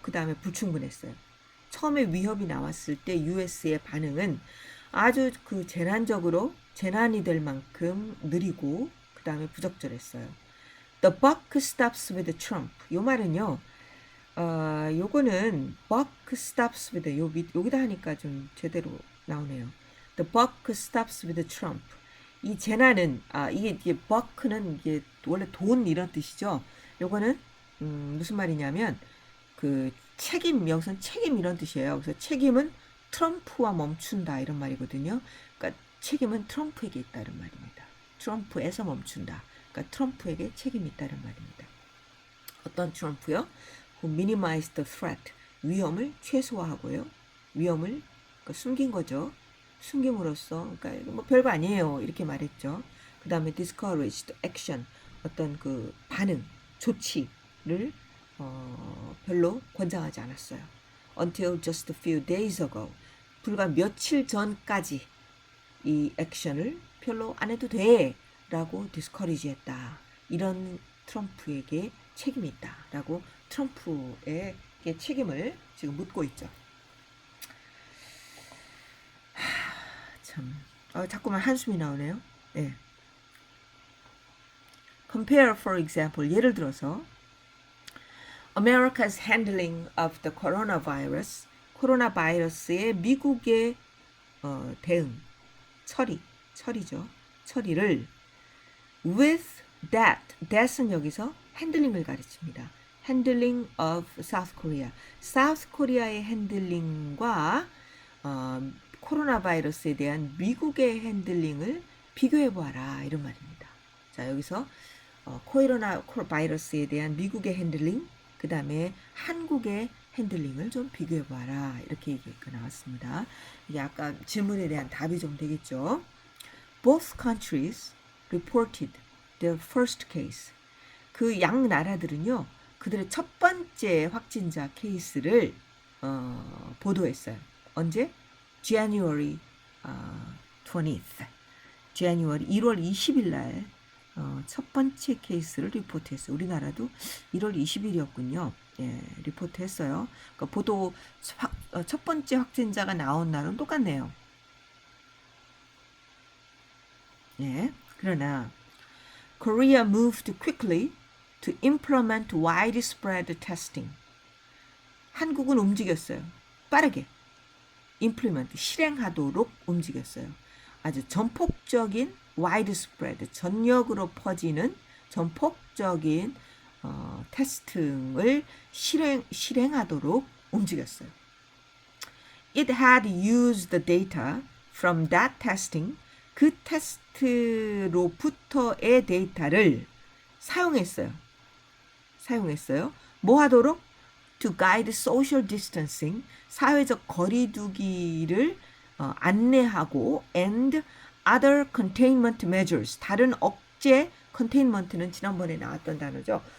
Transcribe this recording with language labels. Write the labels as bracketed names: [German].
[Korean] 그 다음에 불충분했어요. 처음에 위협이 나왔을 때 US의 반응은 아주 그 재난적으로 재난이 될 만큼 느리고 그 다음에 부적절했어요. [English] The buck stops with Trump. [Korean] 요 말은요. 요거는 [English] buck stops with [Korean] 여기다 하니까 좀 제대로 나오네요. [English] The buck stops with Trump. [Korean] 이 재난은 이게 buck는 이게 원래 돈 이런 뜻이죠. 요거는 무슨 말이냐면 그 책임 여기서는 책임 이런 뜻이에요. 그래서 책임은 트럼프와 멈춘다 이런 말이거든요. 그러니까 책임은 트럼프에게 있다 이런 말입니다. 트럼프에서 멈춘다. 그러니까 트럼프에게 책임이 있다는 말입니다. 어떤 트럼프요? [English] Who minimized the threat. [Korean] 위험을 최소화하고요. 위험을 그러니까 숨긴 거죠. 숨김으로써 그러니까 뭐 별거 아니에요. 이렇게 말했죠. 그 다음에 [English] discouraged action. [Korean] 어떤 그 반응, 조치를 별로 권장하지 않았어요. [English] Until just a few days ago. [Korean] 불과 며칠 전까지 이 액션을 별로 안 해도 돼 라고 디스커리지 했다. 이런 트럼프에게 책임이 있다 라고 트럼프에게 책임을 지금 묻고 있죠. 참 자꾸만 한숨이 나오네요. 네. [English] Compare for example [Korean] 예를 들어서 [English] America's handling of the coronavirus [Korean] 코로나 바이러스의 미국의 대응 처리죠. 처리를 with that은 여기서 핸들링을 가르칩니다. [English] handling of South Korea. [Korean] South Korea의 핸들링과 코로나 바이러스에 대한 미국의 핸들링을 비교해 보아라 이런 말입니다. 자 여기서 코로나 바이러스에 대한 미국의 핸들링 그 다음에 한국의 핸들링을 좀 비교해 보아라 이렇게 얘기가 나왔습니다. 이게 아까 질문에 대한 답이 좀 되겠죠. [English] Both countries reported their first case. [Korean] 그 양 나라들은요, 그들의 첫 번째 확진자 케이스를 보도했어요. 언제? [English] January 20th. [Korean] January 1월 20일 날 첫 번째 케이스를 리포트했어요. 우리나라도 1월 20일이었군요. 예, 리포트했어요. 그러니까 보도 첫 번째 확진자가 나온 날은 똑같네요. 예, 그러나 [English] Korea moved quickly to implement widespread testing. [Korean] 한국은 움직였어요. 빠르게 implement 실행하도록 움직였어요. 아주 전폭적인 widespread 전역으로 퍼지는 전폭적인 테스팅을 실행하도록 움직였어요. [English] It had used the data from that testing. [Korean] 그 테스트로부터의 데이터를 사용했어요. 사용했어요. 뭐 하도록? [English] To guide social distancing, [Korean] 사회적 거리두기를 안내하고 [English] and other containment measures, [Korean] 다른 억제, containment는 지난번에 나왔던 단어죠.